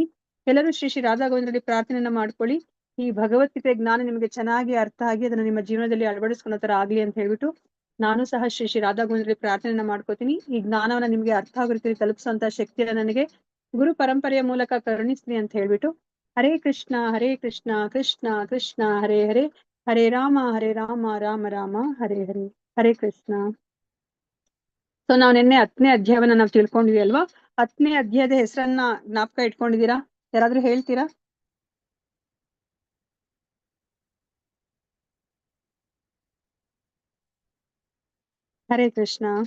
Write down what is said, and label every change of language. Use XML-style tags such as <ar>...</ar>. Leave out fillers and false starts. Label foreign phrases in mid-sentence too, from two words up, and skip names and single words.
<kn>ಎಲ್ಲರೂ ಶ್ರೀ ಶ್ರೀ ರಾಧಾ ಗೋವಿಂದರಲ್ಲಿ ಪ್ರಾರ್ಥನೆಯನ್ನ ಮಾಡ್ಕೊಳ್ಳಿ. ಈ ಭಗವದ್ಗೀತೆ ಜ್ಞಾನ ನಿಮಗೆ ಚೆನ್ನಾಗಿ ಅರ್ಥ ಆಗಿ ಅದನ್ನ ನಿಮ್ಮ ಜೀವನದಲ್ಲಿ ಅಳವಡಿಸ್ಕೊಳ್ಳೋ ತರ ಆಗ್ಲಿ ಅಂತ ಹೇಳ್ಬಿಟ್ಟು ನಾನು ಸಹ ಶ್ರೀ ಶ್ರೀ ರಾಧಾ ಗೋವಿಂದರಲ್ಲಿ ಪ್ರಾರ್ಥನೆಯನ್ನ ಮಾಡ್ಕೋತೀನಿ. ಈ ಜ್ಞಾನವನ್ನ ನಿಮ್ಗೆ ಅರ್ಥ ಆಗೋ ರೀತಿಯಲ್ಲಿ ತಲುಪಿಸುವಂತ ಶಕ್ತಿಯನ್ನ ನನಗೆ ಗುರು ಪರಂಪರೆಯ ಮೂಲಕ ಕರುಣಿಸ್ಲಿ ಅಂತ ಹೇಳ್ಬಿಟ್ಟು ಹರೇ ಕೃಷ್ಣ ಕೃಷ್ಣ ಕೃಷ್ಣ ಹರೇ ಹರೇ ಹರೇ ರಾಮ ರಾಮ ರಾಮ ಹರೇ ಹರೇ. ಹರೇ ಕೃಷ್ಣ. ಸೊ ನಾವು ನಿನ್ನೆ 10ನೇ ಅಧ್ಯಾಯವನ್ನ ನಾವು ತಿಳ್ಕೊಂಡಿವಿ ಅಲ್ವಾ? 10ನೇ ಅಧ್ಯಾಯದ ಹೆಸರನ್ನ ಜ್ಞಾಪಕ ಇಟ್ಕೊಂಡಿದೀರಾ? ಯಾರಾದ್ರೂ ಹೇಳ್ತೀರಾ? ಹರೇ ಕೃಷ್ಣ.</kn>